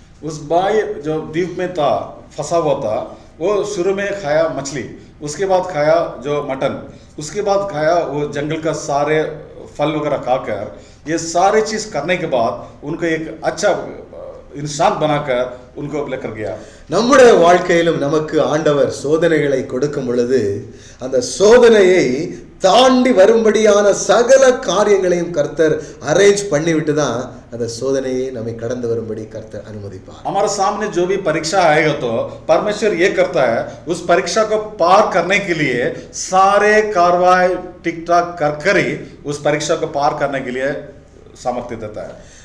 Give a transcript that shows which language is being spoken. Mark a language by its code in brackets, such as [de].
[hi] उस भाई जो द्वीप में था फंसा हुआ था, वो शुरू में खाया मछली, उसके बाद खाया जो मटन, उसके बाद खाया वो जंगल का सारे फल वगैरह खाकर, ये सारी चीज करने के बाद उनको एक अच्छा इंसान बनाकर उनको लेकर गया। [ta] நம்முடைய வாழ்க்கையிலும் நமக்கு ஆண்டவர் சோதனைகளை கொடுக்கும் பொழுது அந்த சோதனையை தாண்டி வரும்படியான சகல காரியங்களையும் கர்த்தர் அரேஞ்ச் பண்ணிவிட்டு தான் அந்த சோதனையை நம்மை கடந்து வரும்படி கர்த்தர் அனுமதிப்பார். [hi] हमारे सामने जो भी परीक्षा आएगा तो परमेश्वर ये करता है, उस परीक्षा को पार करने के लिए सारे कार्रवाई ठीक ठाक कर ही उस परीक्षा को पार करने के लिए सामर्थ्य देता है।